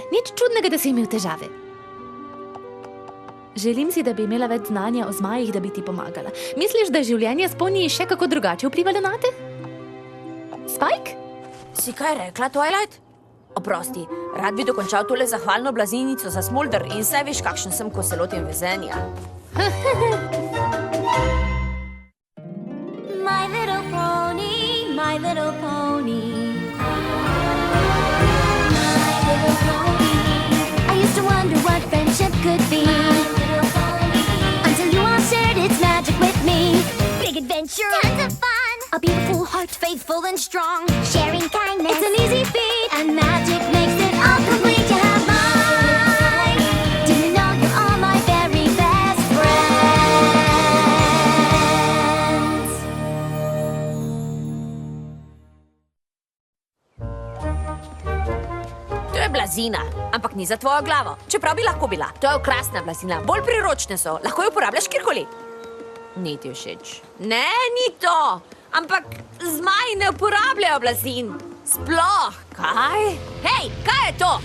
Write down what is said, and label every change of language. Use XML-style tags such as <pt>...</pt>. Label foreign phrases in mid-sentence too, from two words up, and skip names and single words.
<sl>Nič čudnega, da si imel težave. Želim si, da bi imela več znanja o zmajih, da bi ti pomagala. Misliš, da je življenje s poniji še kako drugače vplivalo na te? Spike? Si kaj rekla, Twilight? Oprosti, rad bi dokončal tole zahvalno blazinico za Smolder in saj veš, kakšen sem, ko se lotim vezenja.</sl> <en>My little pony, my little pony. My little pony. I used to wonder what friendship could be. Until you all shared its magic with me. Big adventure, tons of fun. A beautiful heart, faithful and strong. Sharing kindness, it's an easy feat. And magic makes it all complete. You have mine. Do you know you're all my very best friends?</en> <sl>To je blazina, ampak ni za tvojo glavo. Čeprav bi lahko bila. To je okrasna blazina, bolj priročne so. Lahko jo uporabljaš kjerkoli. Ni ti všeč. Ne, ni to. Ampak zmaji ne uporabljajo blazin. Sploh. Kaj? Hej, kaj je to?</sl>